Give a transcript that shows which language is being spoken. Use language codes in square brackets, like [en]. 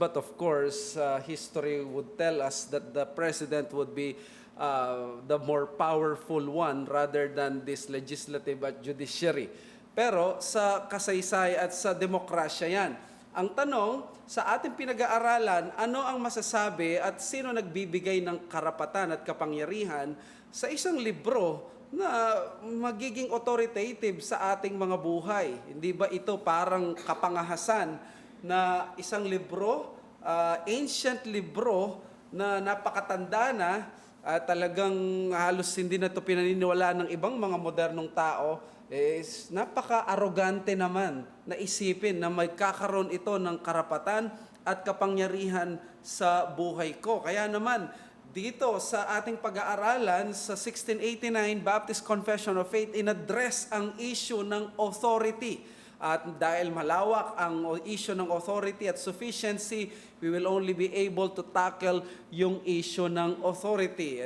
[en] But of course, history would tell us that the president would be the more powerful one rather than this legislative at judiciary. [tl] Pero sa kasaysay at sa demokrasya yan. Ang tanong, sa ating pinag-aaralan, ano ang masasabi at sino nagbibigay ng karapatan at kapangyarihan sa isang libro na magiging authoritative sa ating mga buhay? Hindi ba ito parang kapangahasan na isang libro, ancient libro na napakatanda na, talagang halos hindi na ito pinaniniwalaan ng ibang mga modernong tao, napaka-arrogante naman na isipin na magkakaroon ito ng karapatan at kapangyarihan sa buhay ko. Kaya naman, dito sa ating pag-aaralan sa 1689 Baptist Confession of Faith, in-address ang issue ng authority. At dahil malawak ang [en] issue ng authority at sufficiency, we will only be able to tackle yung issue ng authority.